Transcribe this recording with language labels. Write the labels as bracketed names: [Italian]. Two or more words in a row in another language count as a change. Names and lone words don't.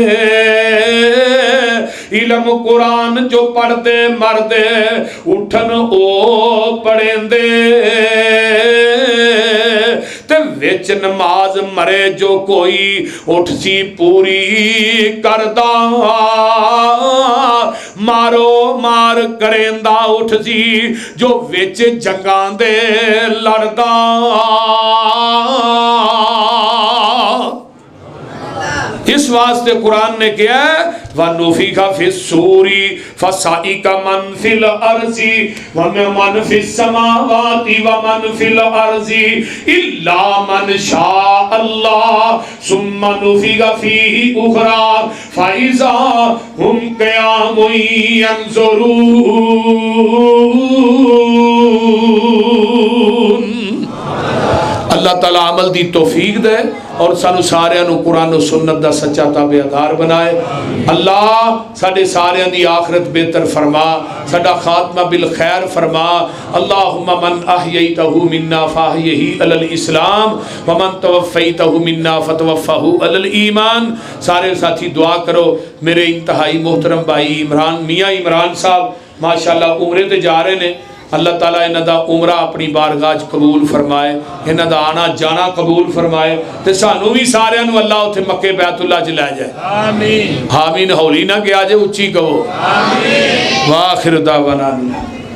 [Punjabi] علم قرآن جو پڑھدے مردے اٹھن او پڑھیندے، تے وچ نماز مرے جو کوئی اٹھ سی پوری کردا، مارو مار کریندا اٹھ سی جو وچ جنگاں دے لڑدا. اس واسطے قرآن نے کیا ہے, [Arabic] ونفخ في الصور فصعق من في الأرض ومن في السماوات ومن في الأرض إلا من شاء الله ثم نفخ فيه أخرى فإذا هم قيام ينظرون. [Punjabi] اللہ تعالیٰ عمل دی توفیق دے اور سانوں ساریاں نوں قرآن اور سنت دا سچا تابعدار بنائے. اللہ ساڈے ساریاں دی آخرت بہتر فرما، ساڈا خاتمہ بالخیر فرما. [Arabic] اللهم من أحييته منا فأحيه على الإسلام ومن توفيته منا فتوفه على الإيمان. [Punjabi] سارے ساتھی دعا کرو۔ میرے انتہائی محترم بھائی عمران میاں عمران صاحب ماشاءاللہ عمرے تے جا رہے نے, اللہ تعالیٰ انہاں دا عمرہ اپنی بارگاہ چ قبول فرمائے، انہاں دا آنا جانا قبول فرمائے تے سانوں بھی ساریاں نوں اللہ اوتھے مکے بیت اللہ چ لے جائے۔ آمین۔ آمین. ہولی نا گیا جے، اچی کہو آمین. [Arabic] وآخر دعوانا.